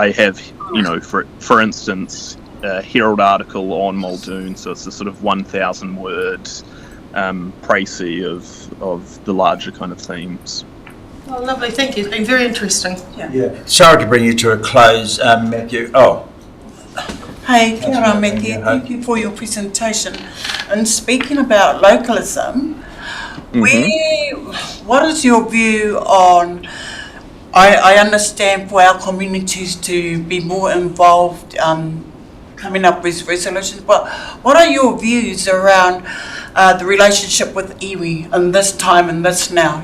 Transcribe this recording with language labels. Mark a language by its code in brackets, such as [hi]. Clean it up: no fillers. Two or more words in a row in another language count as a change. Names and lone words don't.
[en] So I have, for instance, Herald article on Muldoon, so it's a sort of 1,000 word précis of the larger kind of themes. Oh, lovely, thank you. It's been very interesting. Yeah. Sorry to bring you to a close, Matthew. [mi] Hey, kia ora, [en] That's Matthew. right. Thank you for your presentation. And speaking about localism, what is your view on, I understand for our communities to be more involved coming up with resolutions, but what are your views around the relationship with iwi in this time and this now?